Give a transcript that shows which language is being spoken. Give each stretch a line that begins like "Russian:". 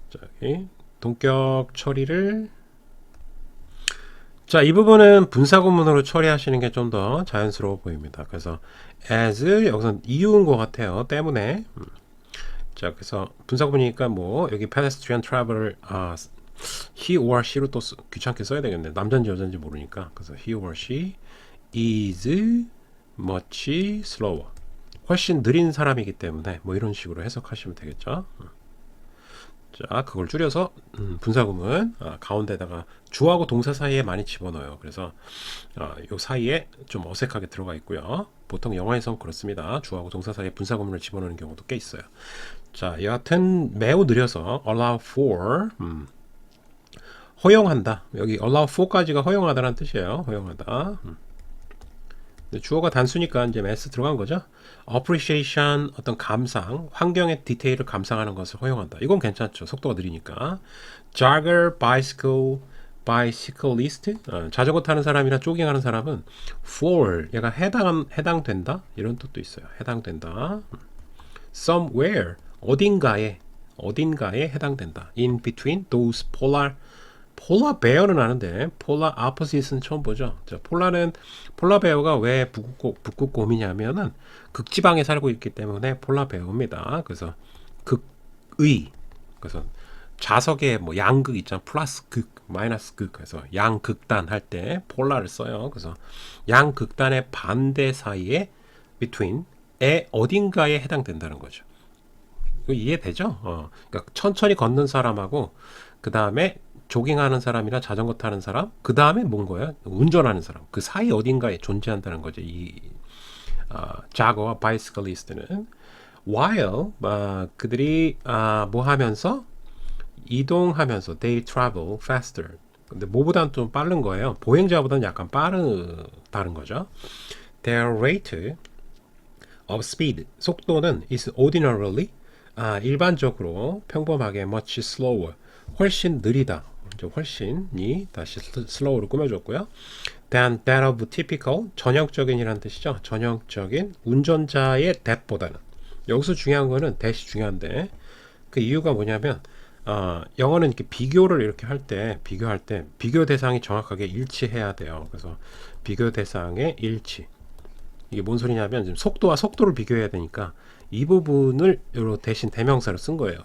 Korean: 자, 여기 동격 처리를, 자, 이 부분은 분사구문으로 처리하시는 게 좀 더 자연스러워 보입니다. 그래서 as 여기서 이유인 것 같아요. 때문에. 자, 그래서 분사구문이니까 뭐 여기
English: pedestrian traveler he or she
Korean: 로 또 귀찮게 써야 되겠네. 남자인지 여자인지 모르니까. 그래서
English: he or she is much slower.
Korean: 훨씬 느린 사람이기 때문에 뭐 이런 식으로 해석하시면 되겠죠. 자, 그걸 줄여서 분사구문 가운데다가 주어하고 동사 사이에 많이 집어넣어요. 그래서 요 사이에 좀 어색하게 들어가 있고요. 보통 영어에선 그렇습니다. 주어하고 동사 사이에 분사구문을 집어넣는 경우도 꽤 있어요. 자, 여하튼 매우 느려서 allow for 허용한다. 여기 allow for까지가 허용하다라는 뜻이에요. 허용하다. 주어가 단수니까 이제 s 들어간 거죠. appreciation, 어떤 감상, 환경의 디테일을 감상하는 것을 허용한다. 이건 괜찮죠. 속도가 느리니까. jogger, bicyclist, 자전거 타는 사람이나 조깅하는 사람은 for, 얘가 해당된다. 이런 뜻도 있어요. 해당된다. somewhere, 어딘가에 해당된다.
English: in between those
Korean: polar bear는 아는데 polar opposite는 처음 보죠. 자, 폴라 베어가 왜 북극곰이냐면은 극지방에 살고 있기 때문에 폴라 베어입니다. 그래서 극의, 그래서 자석에 뭐 양극 있잖아. 플러스 극, 마이너스 극. 그래서 양극단 할 때 폴라를 써요. 그래서 양극단의 반대 사이에 between에 어딘가에 해당된다는 거죠. 이거 이해되죠? 그러니까 천천히 걷는 사람하고 그 다음에 조깅하는 사람이나 자전거 타는 사람, 그 다음에 뭔 거예요? 운전하는 사람. 그 사이 어딘가에 존재한다는 거죠. 이 자거와 바이스클리스트는 while 그들이 뭐 하면서 이동하면서
English: they travel faster.
Korean: 근데 뭐보다는 좀 빠른 거예요. 보행자보다는 약간 빠르다는 거죠.
English: Their rate of speed
Korean: 속도는
English: is ordinarily
Korean: 일반적으로 평범하게
English: much slower
Korean: 훨씬 느리다. 훨씬이 다시 slow로 꾸며줬고요.
English: than that of typical
Korean: 전형적인이라는 뜻이죠. 전형적인 운전자의 that보다는. 여기서 중요한 거는 that이 중요한데 그 이유가 뭐냐면 영어는 이렇게 비교를 이렇게 비교할 때 비교 대상이 정확하게 일치해야 돼요. 그래서 비교 대상의 일치. 이게 뭔 소리냐면 지금 속도와 속도를 비교해야 되니까 이 부분을 대신 대명사로 쓴 거예요.